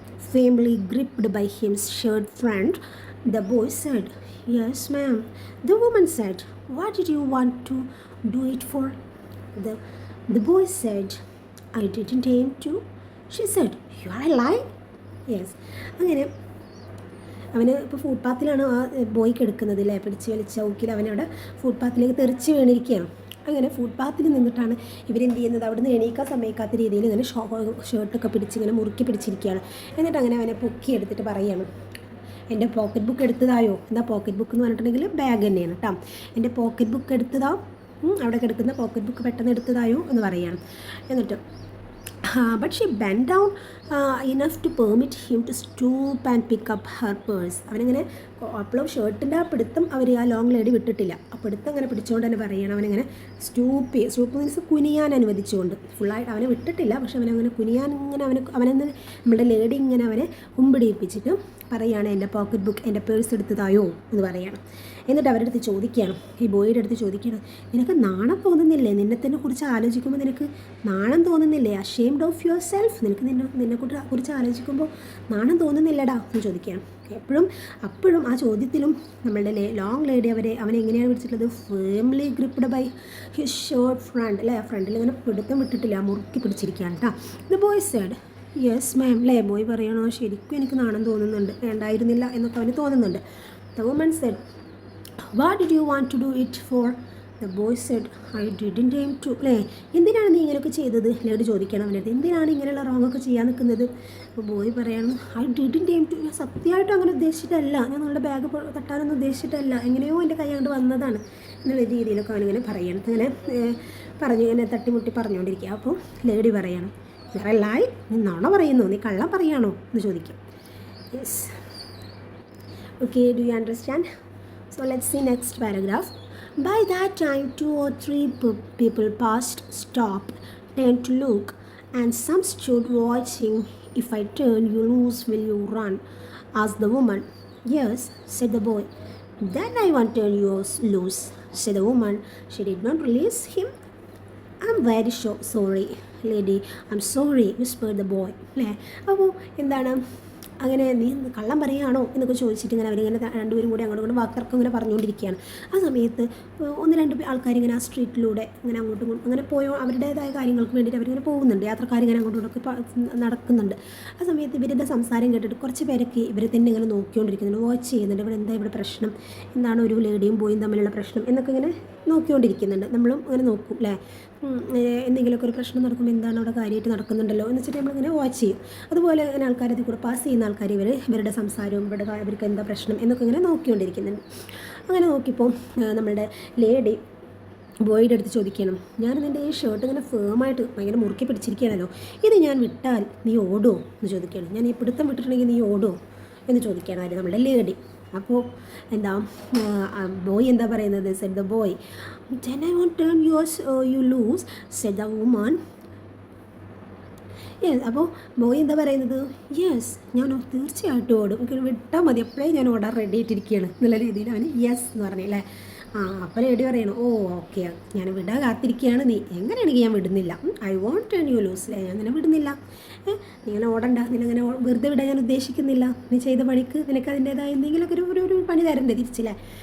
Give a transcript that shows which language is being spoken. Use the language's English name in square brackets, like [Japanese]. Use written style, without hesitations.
[English] Firmly gripped by his shirt front, the boy said, "Yes, ma'am." The woman said, "What did you want to do it for?" The, the boy said, "I didn't aim to." She said, "You are a lie?" Yes. [Malayalam] അങ്ങനെ അവന് ഇപ്പോൾ ഫുട്പാത്തിലാണ് ആ boy കിടക്കുന്നത് അല്ലേ, പിടിച്ച് വലിച്ച ഊക്കിൽ അവനവിടെ ഫുട്പാത്തിലേക്ക് തെറിച്ച് വീണിരിക്കുകയാണ്. അങ്ങനെ ഫുട്പാത്തിൽ നിന്നിട്ടാണ് ഇവരെന്ത് ചെയ്യുന്നത്, അവിടെ നിന്ന് എണീക്കാൻ സമ്മതിക്കാത്ത രീതിയിൽ ഇങ്ങനെ ഷർട്ടൊക്കെ പിടിച്ച് ഇങ്ങനെ മുറുക്കി പിടിച്ചിരിക്കുകയാണ്. എന്നിട്ട് അങ്ങനെ അവനെ പൊക്കി എടുത്തിട്ട് പറയുകയാണ്, എൻ്റെ പോക്കറ്റ് ബുക്ക് എടുത്തതായോ? എന്താ പോക്കറ്റ് ബുക്ക് എന്ന് പറഞ്ഞിട്ടുണ്ടെങ്കിൽ ബാഗ് തന്നെയാണ് കേട്ടോ. എൻ്റെ പോക്കറ്റ് ബുക്ക് എടുത്തതാ, അവിടെ കിടക്കുന്ന പോക്കറ്റ് ബുക്ക് പെട്ടെന്ന് എടുത്തതായോ എന്ന് പറയുകയാണ്. [English] എന്നിട്ട് but she bent down enough to permit him to stoop and pick up her purse. [Malayalam] അവനിങ്ങനെ അപ്പോഴും ഷർട്ടിൻ്റെ ആ പിടുത്തം അവർ ആ ലോങ് ലേഡി വിട്ടിട്ടില്ല. ആ പിടുത്തം അങ്ങനെ പിടിച്ചുകൊണ്ട് തന്നെ പറയണം. അവനിങ്ങനെ സ്റ്റൂപ്പ് മീൻസ് കുനിയാൻ അനുവദിച്ചുകൊണ്ട്, ഫുള്ളായിട്ട് അവനെ വിട്ടിട്ടില്ല, പക്ഷെ അവനങ്ങനെ കുനിയാൻ ഇങ്ങനെ അവനെന്ന് നമ്മുടെ ലേഡി ഇങ്ങനെ അവനെ കുമ്പിടിയിപ്പിച്ചിട്ട് പറയുകയാണ്, എൻ്റെ പോക്കറ്റ് ബുക്ക്, എൻ്റെ പേഴ്സ് എടുത്തതായോ എന്ന് പറയുകയാണ്. എന്നിട്ട് അവരുടെ അടുത്ത് ചോദിക്കുകയാണ്, ഈ ബോയുടെ അടുത്ത് ചോദിക്കുകയാണ്, നിനക്ക് നാണം തോന്നുന്നില്ലേ? നിന്നെ കുറിച്ച് ആലോചിക്കുമ്പോൾ നിനക്ക് നാണം തോന്നുന്നില്ലേ? [English] ashamed of yourself, [Malayalam] നിനക്ക് നിന്നെ കുറിച്ച് ആലോചിക്കുമ്പോൾ നാണം തോന്നുന്നില്ലടാ എന്ന് ചോദിക്കുകയാണ്. അപ്പോഴും ആ ചോദ്യത്തിലും നമ്മളുടെ ലോങ് ലേഡി അവനെ എങ്ങനെയാണ് പിടിച്ചിട്ടുള്ളത്? [English] firmly gripped by his shirt front [Malayalam] അല്ലേ, ആ ഫ്രണ്ടിൽ ഇങ്ങനെ പിടുത്തം വിട്ടിട്ടില്ല, മുറുക്കി പിടിച്ചിരിക്കുകയാണ് കേട്ടോ. [English] The boy said, "yes ma'am." [Malayalam] അല്ലേ, ബോയ് പറയണോ, ശരിക്കും എനിക്ക് നാണം തോന്നുന്നുണ്ട്, വേണ്ടായിരുന്നില്ല എന്നൊക്കെ അവന് തോന്നുന്നുണ്ട്. [English] The woman said, "What did you want to do it for?" The boy said, "I didn't aim to." [Malayalam] അല്ലേ, എന്തിനാണ് നീ ഇങ്ങനെയൊക്കെ ചെയ്തത്? ലേഡി ചോദിക്കണം അവനത്, എന്തിനാണ് ഇങ്ങനെയുള്ള റോങ്ങൊക്കെ ചെയ്യാൻ നിൽക്കുന്നത്? അപ്പോൾ ബോയ് പറയാണ്, [English] "I didn't aim to." [Malayalam] ഞാൻ സത്യമായിട്ടും അങ്ങനെ ഉദ്ദേശിച്ചിട്ടല്ല, ഞാൻ നിങ്ങളുടെ ബാഗ് തട്ടാനൊന്നും ഉദ്ദേശിച്ചിട്ടല്ല, എങ്ങനെയോ എൻ്റെ കൈ കൊണ്ട് വന്നതാണ് എന്നുള്ള രീതിയിലൊക്കെ അവനിങ്ങനെ പറയണം. അങ്ങനെ ഇങ്ങനെ തട്ടിമുട്ടി പറഞ്ഞുകൊണ്ടിരിക്കുക. അപ്പോൾ ലേഡി പറയണം, "വേറെ ലായ്, നീ നുണ പറയുന്നു, നീ കള്ളം പറയാണോ?" എന്ന് ചോദിക്കും. [English] Yes, okay, do you understand? So let's see next paragraph. By that time 2 or 3 people passed, stopped, turned to look, and some stood watching. "If I turn you loose, will you run?" asked the woman. "Yes," said the boy. "Then I won't turn you loose," said the woman. She did not release him. "I'm very sorry, lady. I'm sorry," whispered the boy. [Malayalam] അല്ലേ, അപ്പോൾ എന്താണ് അങ്ങനെ, നീ കള്ളം പറയുകയാണോ എന്നൊക്കെ ചോദിച്ചിട്ട് ഇങ്ങനെ അവരിങ്ങനെ രണ്ടുപേരും കൂടി അങ്ങോട്ടും ഇങ്ങോട്ടും വാക്കർക്കും ഇങ്ങനെ പറഞ്ഞുകൊണ്ടിരിക്കുകയാണ്. ആ സമയത്ത് 1-2 ആൾക്കാരിങ്ങനെ ആ സ്ട്രീറ്റിലൂടെ ഇങ്ങനെ അങ്ങോട്ടും ഇങ്ങോട്ടും അങ്ങനെ അവരുടേതായ കാര്യങ്ങൾക്ക് വേണ്ടിയിട്ട് അവരിങ്ങനെ പോകുന്നുണ്ട്, യാത്രക്കാരിങ്ങനെ അങ്ങോട്ടും ഇങ്ങോട്ടൊക്കെ നടക്കുന്നുണ്ട്. ആ സമയത്ത് ഇവരുടെ സംസാരം കേട്ടിട്ട് കുറച്ച് പേരൊക്കെ ഇവരെ തന്നെ ഇങ്ങനെ നോക്കിക്കൊണ്ടിരിക്കുന്നുണ്ട്, വാച്ച് ചെയ്യുന്നുണ്ട്. ഇവിടെ പ്രശ്നം എന്താണ്, ഒരു ലേഡിയും ബോയും തമ്മിലുള്ള പ്രശ്നം എന്നൊക്കെ ഇങ്ങനെ നോക്കിക്കൊണ്ടിരിക്കുന്നുണ്ട്. നമ്മളും അങ്ങനെ നോക്കും അല്ലേ, എന്തെങ്കിലുമൊക്കെ ഒരു പ്രശ്നം നടക്കുമ്പോൾ എന്താണ് അവിടെ കാര്യമായിട്ട് നടക്കുന്നുണ്ടല്ലോ എന്ന് വെച്ചിട്ട് നമ്മളിങ്ങനെ വാച്ച് ചെയ്യും. അതുപോലെ ഇങ്ങനെ ആൾക്കാരത് കൂടെ പാസ് ചെയ്യുന്ന ആൾക്കാർ ഇവരുടെ സംസാരവും അവർക്ക് എന്താ പ്രശ്നം എന്നൊക്കെ ഇങ്ങനെ നോക്കിക്കൊണ്ടിരിക്കുന്നുണ്ട്. അങ്ങനെ നോക്കിയപ്പോൾ നമ്മളുടെ ലേഡി ബോയുടെ അടുത്ത് ചോദിക്കണം, "ഞാൻ നിൻ്റെ ഈ ഷർട്ട് ഇങ്ങനെ ഫേമായിട്ട് ഭയങ്കര മുറുക്കി പിടിച്ചിരിക്കുകയാണല്ലോ, ഇത് ഞാൻ വിട്ടാൽ നീ ഓടുമോ എന്ന് ചോദിക്കുകയാണ്. ഞാൻ ഈ പിടുത്തം വിട്ടിട്ടുണ്ടെങ്കിൽ നീ ഓടുമോ എന്ന് ചോദിക്കുകയാണ് നമ്മുടെ ലേഡി. അപ്പോൾ എന്താ ബോയ് എന്താ പറയുന്നത്? [English] Said the boy. "Then I won't turn you loose," said the woman. [Malayalam] Yes, അപ്പോൾ ബോയ് എന്താ പറയുന്നത്? "യെസ്, ഞാൻ തീർച്ചയായിട്ടും ഓടും, എനിക്ക് വിട്ടാൽ മതി, എപ്പോഴേ ഞാൻ ഓടാൻ റെഡി ആയിട്ടിരിക്കുകയാണ്" എന്നുള്ള രീതിയിൽ അവന് യെസ് എന്ന് പറഞ്ഞല്ലേ. അപ്പോൾ ലേഡി പറയണം, "ഓ ഓക്കെ, ഞാൻ വിടാൻ കാത്തിരിക്കുകയാണ്, നീ എങ്ങനെയാണെങ്കിൽ ഞാൻ വിടുന്നില്ല. [English] I won't turn you loose." [Malayalam] അല്ലേ, ഞാൻ നിന്നെ വിടുന്നില്ല, നീ ഇങ്ങനെ ഓടണ്ട, നിനങ്ങനെ വെറുതെ വിടാൻ ഞാൻ ഉദ്ദേശിക്കുന്നില്ല, നീ ചെയ്ത പണിക്ക് നിനക്ക് അതിൻ്റേതായ എന്തെങ്കിലുമൊക്കെ ഒരു പണി തരണ്ടേ തിരിച്ചില്ലേ.